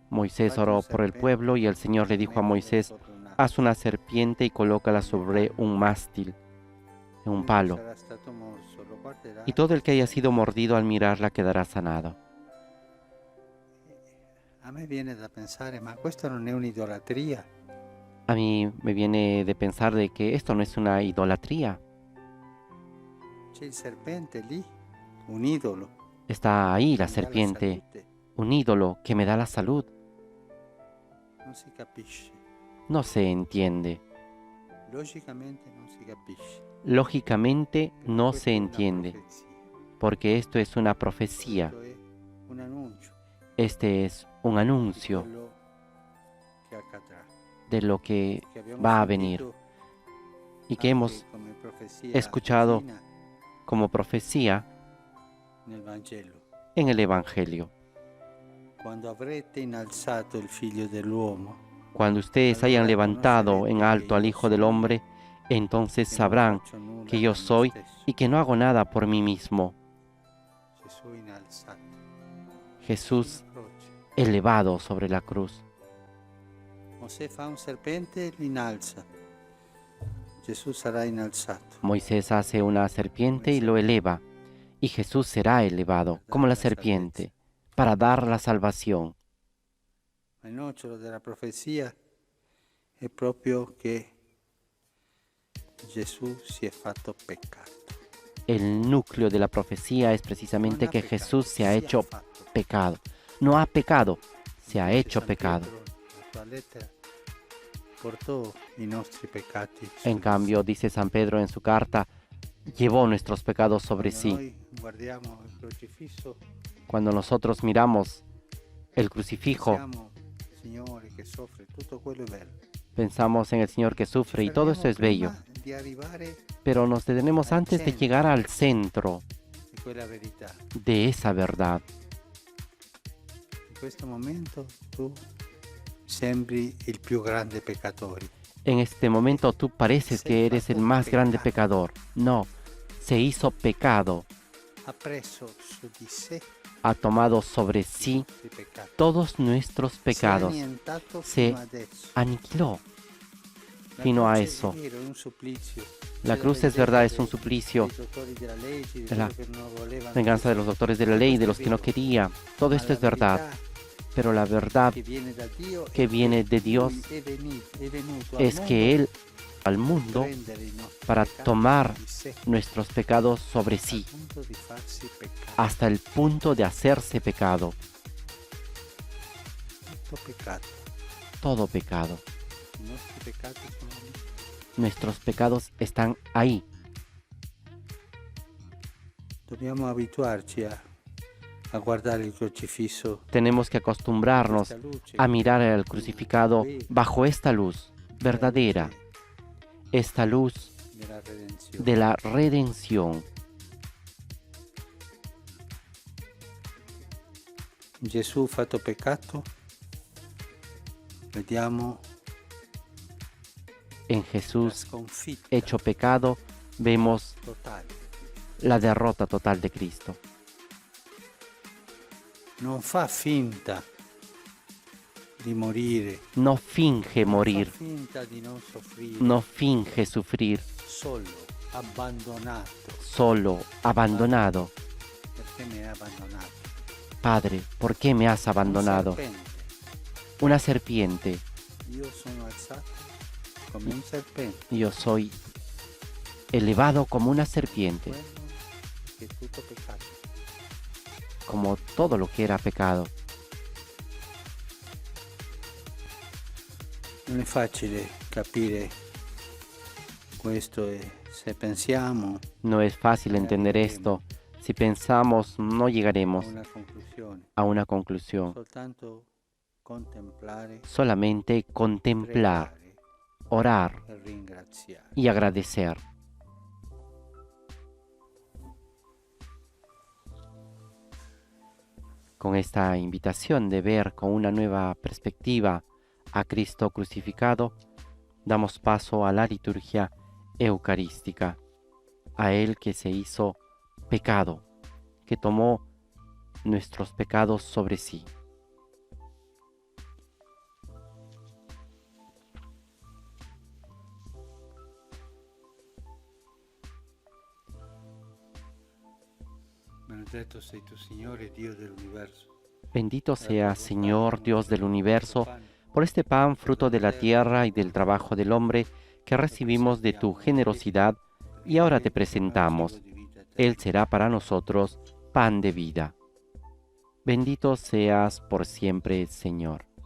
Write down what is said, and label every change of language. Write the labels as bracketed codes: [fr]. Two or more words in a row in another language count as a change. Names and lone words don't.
[es] Moisés [it] "Faccio un [es] oró por el [it] serpente [es] pueblo y el Señor le dijo a Moisés, [it] sopra un [es] haz una serpiente y colócala sobre un mástil, en un palo, [it] sarà stato morso, lo guarderà [es] y todo el que haya sido mordido al mirarla quedará sanado. [it] A me viene da pensare, ma questa non è un'idolatria? [es] A mí me viene de pensar de que esto no es una idolatría. [it] C'è il serpente lì, un idolo. [es] Está ahí la [it] che mi dà [es] serpiente, [it] salute. [es] un ídolo que me da la salud. [it] Non si capisce. [es] No se entiende. [it] Logicamente non si capisce. [es] Lógicamente no [it] Questa [es] se [it] è una [es] entiende, [it] profezia. [es] porque esto es una profecía. [it] Questo è un annuncio [es] Este es un [it] di [es] anuncio [it] quello che accadrà. [es] de lo que [it] Che abbiamo [es] va a venir [it] sentito [es] y que [it] anche [es] hemos [it] come profezia [es] escuchado [it] divina [es] como profecía [it] nel Vangelo. [es] en el Evangelio. [it] Quando avrete innalzato il figlio dell'uomo, [es] Cuando ustedes hayan levantado en alto al Hijo del Hombre, entonces [it] che non [es] sabrán [it] faccio nulla [es] que yo [it] da me [es] soy [it] stesso. [es] y que no hago nada por mí mismo. [it] Gesù innalzato [es] Jesús [it] sulla croce. [es] elevado sobre la cruz. [it] Mosè fa un serpente e lo innalza. Gesù sarà innalzato. [es] Moisés hace una serpiente y lo eleva, y Jesús será elevado como la serpiente para dar la salvación. [it] Ma il nocciolo della profezia è proprio che Gesù si è fatto peccato. [es] El núcleo de la profecía es precisamente [it] Non ha [es] que [it] peccato, [es] Jesús se ha [it] si [es] hecho [it] fatto [es] pecado. No ha pecado, se ha [it] Invece [es] hecho [it] San [es] pecado. [it] Pietro, la sua lettera, portò i nostri peccati su [es] En [it] di [es] cambio, dice San Pedro en su carta, llevò nuestros pecados sobre [it] Quando [es] sí. [it] noi guardiamo il crocifisso, [es] Cuando nosotros miramos el crucifijo, [it] pensiamo, Signore, che soffre, tutto quello è bello. [es] pensamos en el Señor que sufre y todo esto es bello, [it] Prima di arrivare [es] pero nos detenemos antes de llegar al centro [it] di quella verità. [es] de esa verdad. [it] In questo momento tu sembri il più grande peccatore. [es] En este momento tú pareces que eres el más grande pecador. No, se hizo pecado, [it] Ha preso su di sé [es] ha tomado sobre sí [it] i peccati. [es] todos nuestros [it] Si è [es] pecados, [it] annientato [es] se [it] fino adesso. [es] aniquiló [it] La fino a croce [es] eso. [it] è vero, è un supplizio. [es] La [it] C'è [es] cruz es [it] vendetta [es] verdad, es [it] dei- [es] un suplicio, [it] dei dottori della legge, di [es] de la [it] quelli che non volevano [es] venganza de los doctores de la ley, de los que no quería. Todo esto es verdad, pero la verdad [it] che viene da Dio [es] que viene de Dios [it] è venuto [es] es que Él al mundo para tomar nuestros pecados sobre sí, hasta el punto de hacerse pecado, todo pecado. Nuestros pecados están ahí. [it] Dobbiamo abituarci a guardare il crocifisso [es] Tenemos que acostumbrarnos a mirar al crucificado bajo esta luz verdadera, esta luz de la redención. [it] Gesù fatto peccato, vediamo [es] En [it] la [es] Jesús [it] sconfitta [es] hecho pecado, vemos [it] totale. [es] la derrota total de Cristo. [it] Non fa finta di morire, [es] No finge [it] non fa [es] morir, [it] finta di non soffrire, [es] no finge sufrir, [it] solo, abbandonato. [es] solo, abandonado. [it] Perché mi hai abbandonato? [es] Padre, ¿por qué me has abandonado? [it] Un serpente. [es] Una serpiente. [it] Io sono alzato come un serpente. [es] Yo soy elevado como una serpiente, [it] Quello che è tutto peccato. [es] como todo lo que era pecado. [it] Non è facile capire questo e se pensiamo [es] No es fácil entender esto. Si pensamos, no [it] a [es] llegaremos [it] una conclusione. [es] a una conclusión. [it] Soltanto contemplare, [es] Solamente contemplar, [it] pregare [es] orar [it] e ringraziare. [es] y agradecer. Con esta invitación de ver con una nueva perspectiva a Cristo crucificado, damos paso a la liturgia eucarística, a Él que se hizo pecado, que tomó nuestros pecados sobre sí. [it] Benedetto sei tu, Signore, Dio dell'universo. [es] Bendito sea, Señor, Dios del universo, por este pan, fruto de la tierra y del trabajo del hombre, que recibimos de tu generosidad, y ahora te presentamos. Él será para nosotros pan de vida. Bendito seas por siempre, Señor.